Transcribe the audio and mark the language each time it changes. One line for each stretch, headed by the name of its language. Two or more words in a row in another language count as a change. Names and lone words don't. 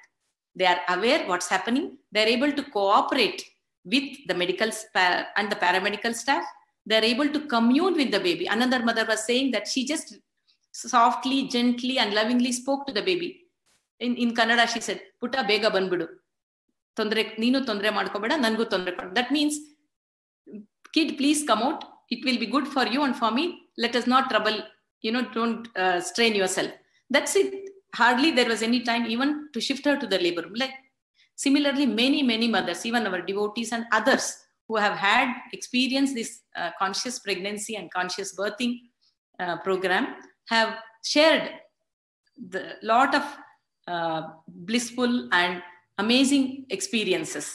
English: They are aware what's happening. They are able to cooperate with the medical and the paramedical staff. They are able to commune with the baby. Another mother was saying that she just softly, gently, and lovingly spoke to the baby. In Kannada, she said,
Kannada: "ಪುಟ್ಟ ಬೇಗ ಬಂಬಿಡು. ನೀನು ತೊಂದರೆ ಮಾಡ್ಕೋಬೇಡ, ನಂಗು ತೊಂದರೆ ಕೊಡು."
English: That means, kid, please come out. It will be good for you and for me. Let us not trouble, don't strain yourself. That's it. Hardly there was any time even to shift her to the labor room. Like, similarly, many, many mothers, even our devotees and others who have had experienced this conscious pregnancy and conscious birthing program have shared the lot of blissful and amazing experiences.